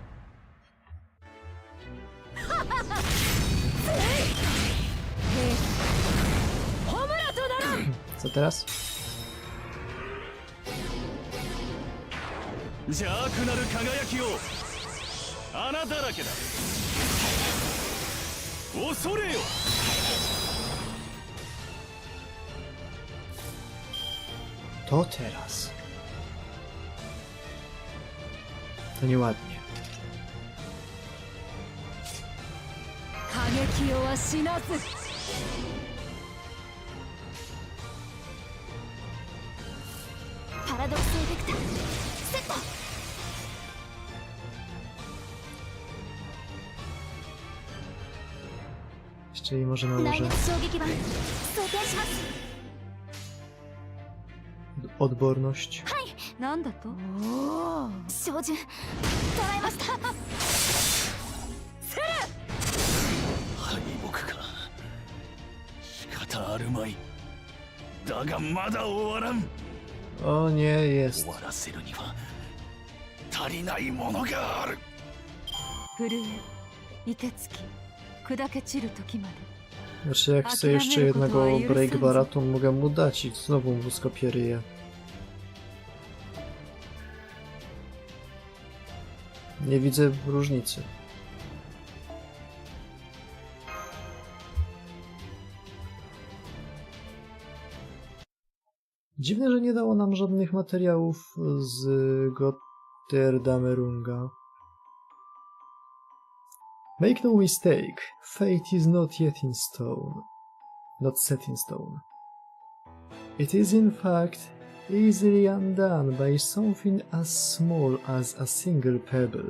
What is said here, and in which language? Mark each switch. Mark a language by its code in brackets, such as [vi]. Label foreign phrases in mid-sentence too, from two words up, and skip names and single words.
[pl] Co teraz? [ja] 邪悪なる輝きを穴だらけだ。恐れよ。 [pl] To teraz. To nieładnie. [ja] 過激よは死なず。パラドックスエフェクターセット。 [pl] Jeszcze jej może nałożę [ja] 内熱衝撃版装填します。 [pl] odporność. [ja] なんだと？照準捉えました。敗北か。仕方あるまい。だがまだ終わらん。 [pl] O nie, jest. [ja] 終わらせるには足りないものがある。震え、凍てつき、砕け散る時まで。 [pl] Znaczy, jak chcę jeszcze jednego breakbara, to mogę mu dać i znowu mu skopię ryję. Nie widzę różnicy. Dziwne, że nie dało nam żadnych materiałów z Gotterdamerunga. [en] Make no mistake, fate is not yet in stone. Not set in stone. It is in fact easily undone by something as small as a single pebble.